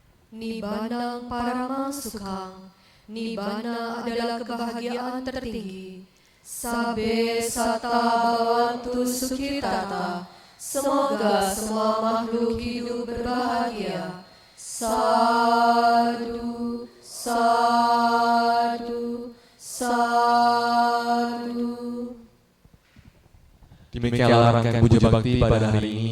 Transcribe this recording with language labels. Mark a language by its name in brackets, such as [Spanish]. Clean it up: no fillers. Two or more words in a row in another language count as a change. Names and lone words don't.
[Pali] Nibbana paramang sukhang. [Indonesian] Nibbana adalah kebahagiaan tertinggi. [Pali] Sabbe sata bhavantu sukhitata. [Indonesian] Semoga semua makhluk hidup berbahagia. [Pali] Sadu, sadu, sadu. [Indonesian] Demikianlah rangkaian puja bakti pada hari ini.